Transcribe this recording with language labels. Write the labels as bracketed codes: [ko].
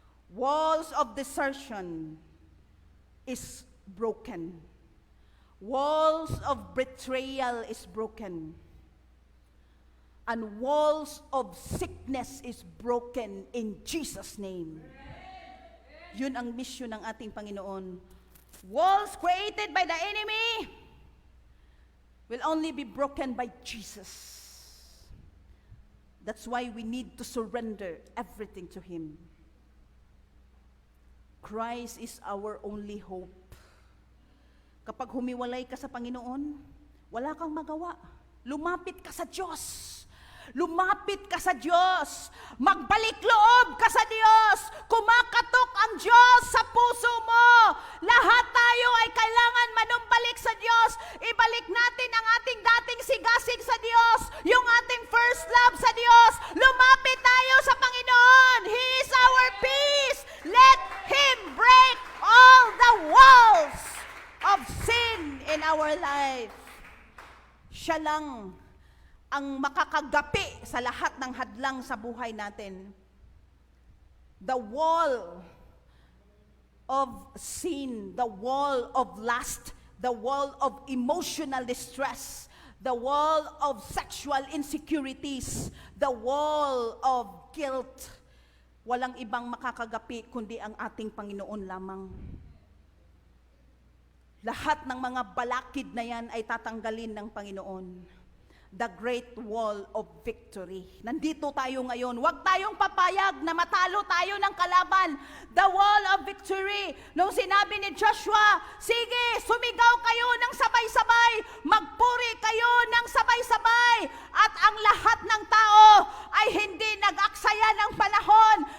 [en] Walls of desertion is broken. Walls of betrayal is broken. And walls of sickness is broken in Jesus' name. [tl] Yun ang mission ng ating Panginoon. [en] Walls created by the enemy will only be broken by Jesus. That's why we need to surrender everything to Him. Christ is our only hope. [tl] Kapag humiwalay ka sa Panginoon, wala kang magawa. Lumapit ka sa Diyos. Lumapit ka sa Diyos. Magbalik loob ka sa Diyos. Kumakatok ang Diyos sa puso mo. Lahat tayo ay kailangan manumbalik sa Diyos. Ibalik natin ang ating dating sigasig sa Diyos. Yung ating [en] first love [tl] sa Diyos. Lumapit tayo sa Panginoon. [en] He is our peace. Let Him break all the walls of sin in our life. [tl] Siya lang ang makakagapi sa lahat ng hadlang sa buhay natin. [en] The wall of sin, the wall of lust, the wall of emotional distress, the wall of sexual insecurities, the wall of guilt. [tl] Walang ibang makakagapi kundi ang ating Panginoon lamang. Lahat ng mga balakid na yan ay tatanggalin ng Panginoon. [en] The great wall of victory. [tl] Nandito tayo ngayon. Huwag tayong papayag na matalo tayo ng kalaban. [en] The wall of victory. [tl] Nung sinabi ni Joshua, sige, sumigaw kayo ng sabay-sabay. Magpuri kayo ng sabay-sabay. At ang lahat ng tao ay hindi nag-aksaya ng panahon.